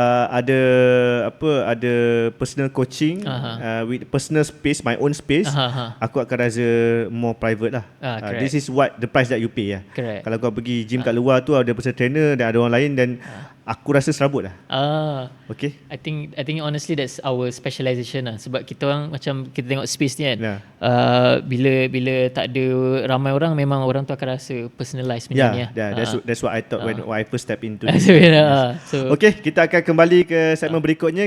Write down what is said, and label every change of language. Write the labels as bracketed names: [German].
[Malay] ada ada [English] personal coaching with personal space, my own space. [Malay] Aku akan rasa [English] more private lah. This is what the price that you pay lah. Correct. [Malay] Kalau kau pergi gym kat luar tu ada personal trainer dan ada orang lain, dan aku rasa serabut lah. [English] Okay. I think honestly that's our specialisation lah. [Malay] Sebab kita orang macam kita tengok space ni kan. Bila tak ada ramai orang, memang orang tu akan rasa personalised macam ni lah. [English] That's what I thought when I first step into this. So, [Malay] okay, kita akan kembali ke segmen berikutnya.